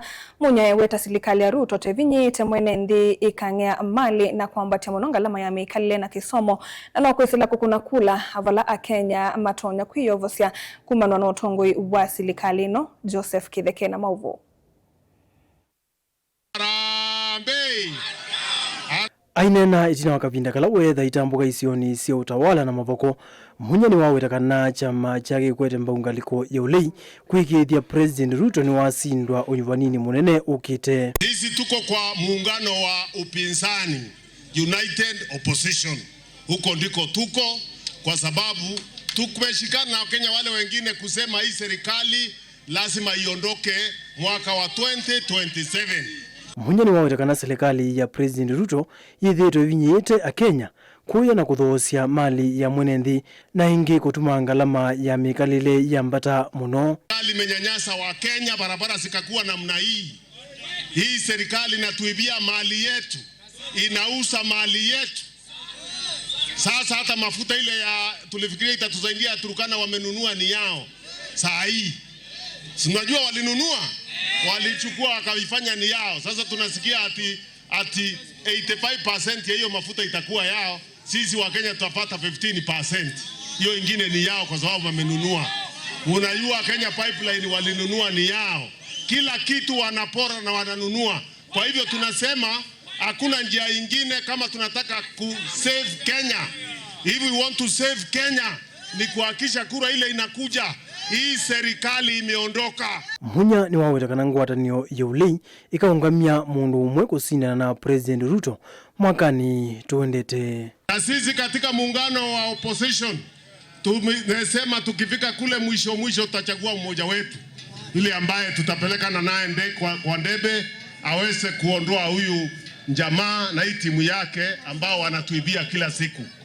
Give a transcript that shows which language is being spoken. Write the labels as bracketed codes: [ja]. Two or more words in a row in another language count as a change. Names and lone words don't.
[kam] Munya yaweta serikali ya Ruto tevinyite mwene ndi ikangea mali na kwambatia mononga lama ya mikalile na kisomo na nakwesila kukuna kula avala akenya matonya kuyovosia kumanwa na utongoi wa serikali no Joseph Kitheke na mauvu. Ainena itina wakavinda kala wetha itambuka isioni sia utawala na mavoko. Munya ni wawetakana chama cha Kikwete mbau ngaliko ya ulei kuikithia President Ruto ni wasindwa unyuvanini munene ukite. [sw] Sisi tuko kwa muungano wa upinzani, [en] United Opposition. [sw] Huko ndiko tuko kwa sababu tumeshikana na Wakenya wale wengine kusema hii serikali lazima iondoke mwaka wa 2027. Munya ni wawetakana serikali ya President Ruto yithitwe vinyite akenya kuya na kuthosia mali ya mwenenthi na ingi kutuma ngalama ya mikalile ya mbata muno. Serikali imenyanyasa wa Kenya, barabara zikakuwa namna hii. Hii serikali inatuibia mali yetu, inauza mali yetu. Sasa hata mafuta ile ya tulifikiria itatusaidia Turkana wamenunua ni yao. Saa hii unajua walinunua, walichukua wakaifanya ni yao. Sasa tunasikia ati 85% ya hiyo mafuta itakuwa yao. Sisi wa Kenya tutapata 15%. Hiyo ingine ni yao kwa sababu wamenunua. Unajua Kenya Pipeline walinunua ni yao. Kila kitu wanapora na wananunua. Kwa hivyo tunasema hakuna njia ingine kama tunataka save Kenya. [en] If we want to save Kenya [sw] ni kuhakisha kura ile inakuja. Hii serikali imeondoka. [kam] Munya ni wawetakana ngwatanio ya ulei ikaungamia mundu umwe kusindana na President Ruto mwakani tuendete. [sw] Na sisi katika muungano wa opposition tumesema tukifika kule mwisho tutachagua mmoja wetu yule ambaye tutapeleka na naye kwa ndebe aweze kuondoa huyu jamaa na hii timu yake ambao wanatuibia kila siku.